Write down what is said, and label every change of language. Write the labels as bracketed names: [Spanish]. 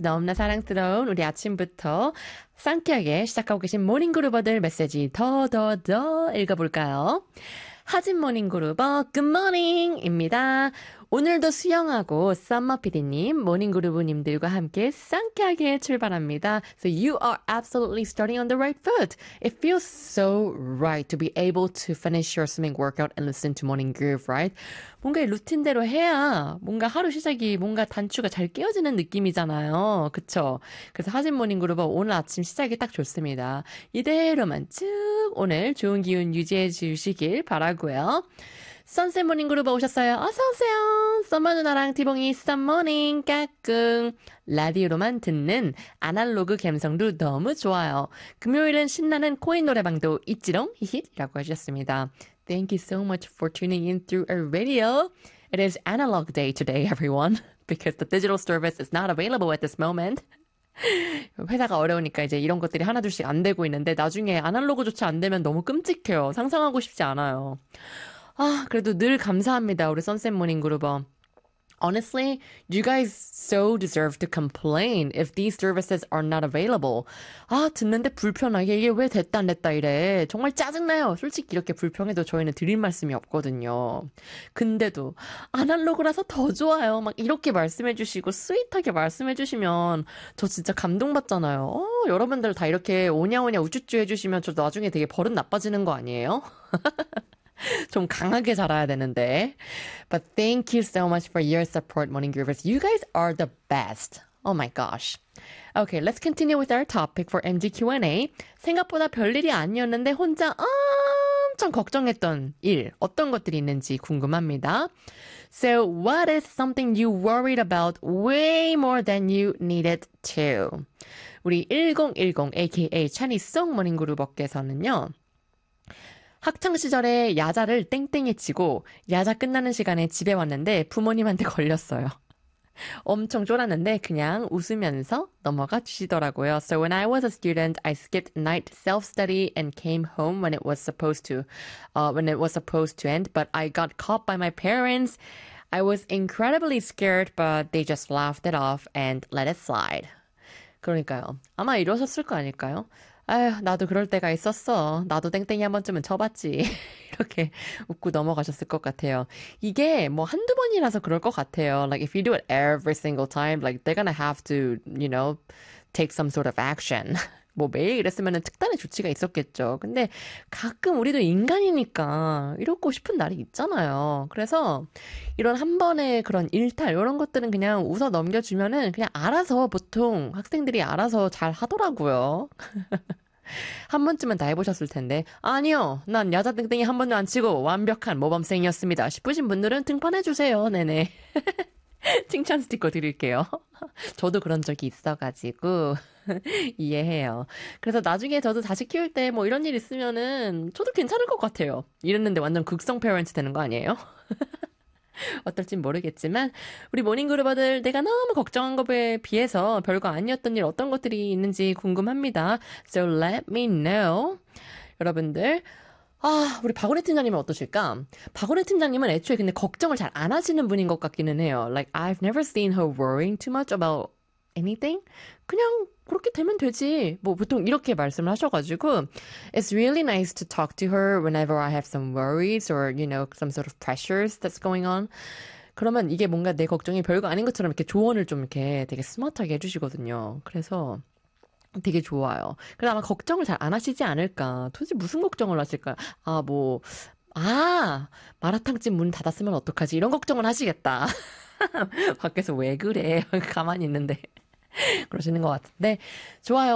[Korean] 너무나 사랑스러운 우리 아침부터 상쾌하게 시작하고 계신 모닝 그루버들 메시지 더 읽어볼까요? 하진 모닝 그루버, [English] good morning [Korean] 입니다. 오늘도 수영하고 썸머 PD님, 모닝 그루버님들과 함께 상쾌하게 출발합니다. [English] So you are absolutely starting on the right foot. It feels so right to be able to finish your swimming workout and listen to morning groove, right? [Korean] 뭔가 루틴대로 해야 뭔가 하루 시작이 뭔가 단추가 잘 끼워지는 느낌이잖아요. 그쵸? 그래서 하진 모닝 그루버 오늘 아침 시작이 딱 좋습니다. 이대로만 쭉 오늘 좋은 기운 유지해 주시길 바라고요. 선샘 모닝 그룹버 오셨어요. 어서오세요. 썸머 누나랑 티봉이 썸모닝 까꿍. 라디오로만 듣는 아날로그 감성도 너무 좋아요. 금요일은 신나는 코인 노래방도 있지롱 히힛이라고 하셨습니다. [English] Thank you so much for tuning in through our radio. It is analog day today, everyone. Because the digital service is not available at this moment. [Korean] 회사가 어려우니까 이제 이런 것들이 하나둘씩 안 되고 있는데 나중에 아날로그조차 안 되면 너무 끔찍해요. 상상하고 싶지 않아요. 아, 그래도 늘 감사합니다. 우리 선샘 모닝 그룹어. [English] Honestly, you guys so deserve to complain if these services are not available. [Korean] 아, 듣는데 불편하게 이게 왜 됐다 안 됐다 이래. 정말 짜증나요. 솔직히 이렇게 불평해도 저희는 드릴 말씀이 없거든요. 근데도 아날로그라서 더 좋아요. 막 이렇게 말씀해 주시고 스윗하게 말씀해 주시면 저 진짜 감동받잖아요. 어, 여러분들 다 이렇게 오냐오냐 우쭈쭈 해주시면 저 나중에 되게 버릇 나빠지는 거 아니에요? 좀 강하게 자라야 되는데. [English] But thank you so much for your support, Morning Groovers. You guys are the best. Oh my gosh. Okay, let's continue with our topic for MG Q&A. [Korean] 생각보다 별일이 아니었는데 혼자 엄청 걱정했던 일, 어떤 것들이 있는지 궁금합니다. [English] So what is something you worried about way more than you needed to? [Korean] 우리 1010 aka Chani Song Morning Groover께서는요. 학창시절에 야자를 땡땡이 치고 야자 끝나는 시간에 집에 왔는데 부모님한테 걸렸어요. 엄청 쫄았는데 그냥 웃으면서 넘어가 주시더라고요. [English] So when I was a student, I skipped night self-study and came home when it was supposed to, end. But I got caught by my parents. I was incredibly scared, but they just laughed it off and let it slide. [Korean] 그러니까요. 아마 이러셨을 거 아닐까요? 아휴, 나도 그럴 때가 있었어. 나도 땡땡이 한 번쯤은 쳐봤지. 이렇게 웃고 넘어가셨을 것 같아요. 이게 뭐 한두 번이라서 그럴 것 같아요. [English] Like, if you do it every single time, like, they're gonna have to, you know, take some sort of action. [Korean] 뭐 매일 이랬으면은 특단의 조치가 있었겠죠. 근데 가끔 우리도 인간이니까 이러고 싶은 날이 있잖아요. 그래서 이런 한 번의 그런 일탈 이런 것들은 그냥 웃어 넘겨주면은 그냥 알아서 보통 학생들이 알아서 잘 하더라고요. 한 번쯤은 다 해보셨을 텐데 아니요. 난 야자 땡땡이 한 번도 안 치고 완벽한 모범생이었습니다. 싶으신 분들은 등판해주세요. 네네. 칭찬 스티커 드릴게요. 저도 그런 적이 있어가지고 이해해요. 그래서 나중에 저도 자식 키울 때 뭐 이런 일 있으면은 저도 괜찮을 것 같아요. 이랬는데 완전 극성 페어런트 되는 거 아니에요? 어떨진 모르겠지만 우리 모닝그루버들 내가 너무 걱정한 것에 비해서 별거 아니었던 일 어떤 것들이 있는지 궁금합니다. [English] So let me know. [Korean] 여러분들 아, 우리 박원희 팀장님은 어떠실까? 박원희 팀장님은 애초에 근데 걱정을 잘 안 하시는 분인 것 같기는 해요. [English] Like, I've never seen her worrying too much about anything. [Korean] 그냥 그렇게 되면 되지. 뭐 보통 이렇게 말씀을 하셔가지고 [English] It's really nice to talk to her whenever I have some worries or, you know, some sort of pressures that's going on. [Korean] 그러면 이게 뭔가 내 걱정이 별거 아닌 것처럼 이렇게 조언을 좀 이렇게 되게 스마트하게 해주시거든요. 그래서 되게 좋아요. 그래서 아마 걱정을 잘 안 하시지 않을까. 도대체 무슨 걱정을 하실까요? 아, 뭐, 아, 마라탕집 문 닫았으면 어떡하지? 이런 걱정을 하시겠다. 밖에서 왜 그래? 가만히 있는데. 그러시는 것 같은데. 좋아요.